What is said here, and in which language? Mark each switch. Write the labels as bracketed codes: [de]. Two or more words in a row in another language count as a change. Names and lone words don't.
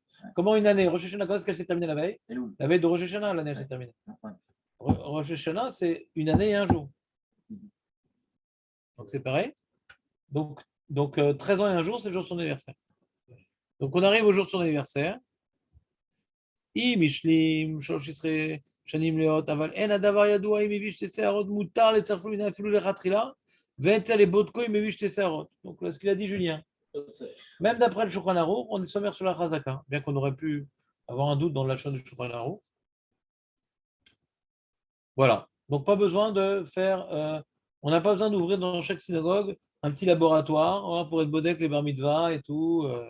[fr] Comment une année? Rosh Hashanah, quand est-ce qu'elle s'est terminée la veille? La veille de Rosh Hashanah, l'année elle s'est terminée. Rosh Hashanah, c'est une année et un jour. Donc c'est pareil. Donc 13 ans et un jour, c'est le jour de son anniversaire. Donc on arrive au jour de son anniversaire. [he] אם השלים 13 שנים להיות, אבל אין הדבר ידוע אם הביא 2 שערות, מותר לצרפו מן אפילו לכתחילה, ואצל לבודקו אם הביא 2 שערות. [fr] Donc là, ce qu'il a dit Julien. Même d'après le Shulchan Aruch, on est sommaire sur la Chazaka, bien qu'on aurait pu avoir un doute dans l'achat du Shulchan Aruch. Voilà. Donc pas besoin de faire, on n'a pas besoin d'ouvrir dans chaque synagogue un petit laboratoire pour être bodek les [he] בר מצווה [fr] et tout.